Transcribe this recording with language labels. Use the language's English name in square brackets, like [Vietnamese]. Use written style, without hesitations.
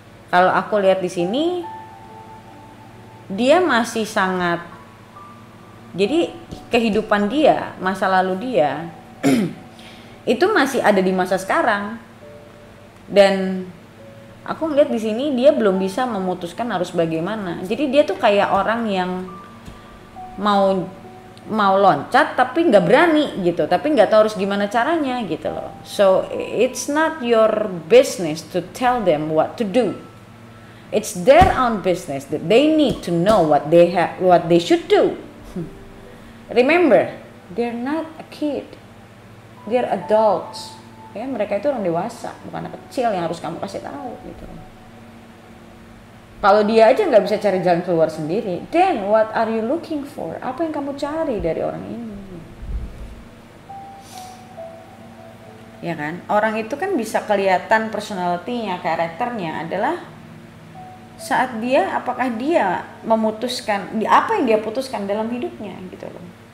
[Indonesian] Kalau aku lihat di sini, dia masih sangat, jadi kehidupan dia, masa lalu dia itu masih ada di masa sekarang. Dan aku ngeliat di sini dia belum bisa memutuskan harus bagaimana. Jadi dia tuh kayak orang yang mau loncat tapi nggak berani gitu, tapi nggak tahu harus gimana caranya gitu loh. [English] So it's not your business to tell them what to do. It's their own business that they need to know what they should do. Remember, they're not a kid, they're adults. [Indonesian] Ya, mereka itu orang dewasa, bukan anak kecil yang harus kamu kasih tahu gitu. Kalau dia aja nggak bisa cari jalan keluar sendiri, [English] then what are you looking for? [Indonesian] Apa yang kamu cari dari orang ini? Ya kan, orang itu kan bisa kelihatan personality-nya, karakternya adalah saat dia, apakah dia memutuskan apa yang dia putuskan dalam hidupnya gitu loh.